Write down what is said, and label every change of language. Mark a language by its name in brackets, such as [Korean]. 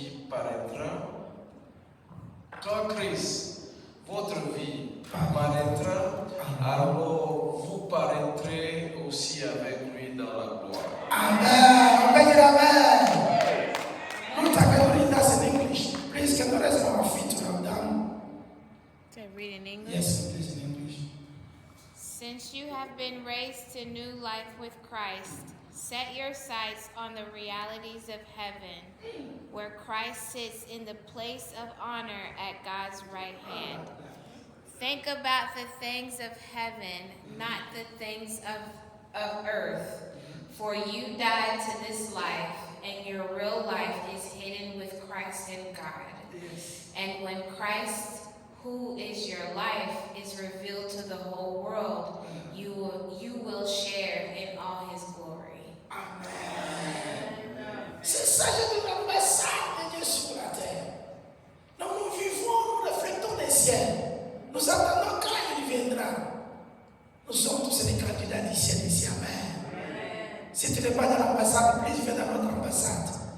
[French] paraîtra, quand Christ, votre vie, paraîtra, alors vous paraîtrez aussi avec lui dans la gloire. Amen. Amen. [English] Not I can read that in English. Please, can you raise our feet to our down? To read in English. Yes, please, in English. Since you have been raised to new life with Christ, set your sights on the realities of heaven, where Christ sits in the place of honor at God's right hand. Think about the things of heaven, not the things of earth. For you died to this life, and your real life is hidden with Christ in God. And when Christ, who is your life, is revealed to the whole world, you will share in all his glory. [French] C'est ça, je dis l'ambassade de Dieu sur la terre. Donc nous vivons, nous reflétons les ciels. Nous attendons quand il viendra. Nous sommes tous les candidats du ciel ici. Amen. Si tu n'es pas dans l'ambassade, plus viens dans notre ambassade.